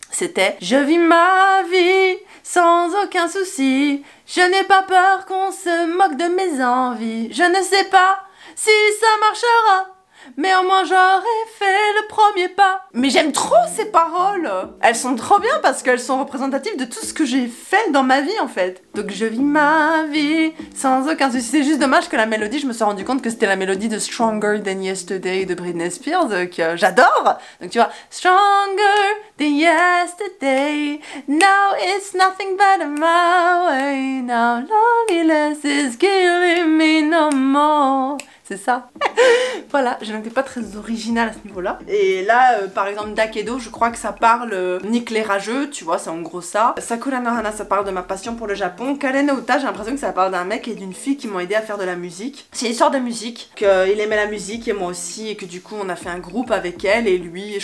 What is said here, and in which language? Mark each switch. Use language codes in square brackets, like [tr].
[fr] C'était je vis ma vie sans aucun souci, je n'ai pas peur qu'on se moque de mes envies, je ne sais pas si ça marchera, mais au moins j'aurais fait le premier pas. Mais j'aime trop ces paroles. Elles sont trop bien parce qu'elles sont représentatives de tout ce que j'ai fait dans ma vie en fait. Donc je vis ma vie sans aucun souci. C'est juste dommage que la mélodie, je me suis rendu compte que c'était la mélodie de Stronger Than Yesterday de Britney Spears que j'adore. Donc tu vois, [en] Stronger Than Yesterday, now it's nothing but my way, now loneliness is killing me no more. [fr] C'est ça. Voilà, je n'étais pas très originale à ce niveau-là. Et là, par exemple, Dakedo, je crois que ça parle Nick les rageux, tu vois, c'est en gros ça. Sakura no Hana, ça parle de ma passion pour le Japon. Karen no Uta, j'ai l'impression que ça parle d'un mec et d'une fille qui m'ont aidé à faire de la musique. C'est une histoire de musique, qu'il aimait la musique et moi aussi, et que du coup, on a fait un groupe avec elle et lui.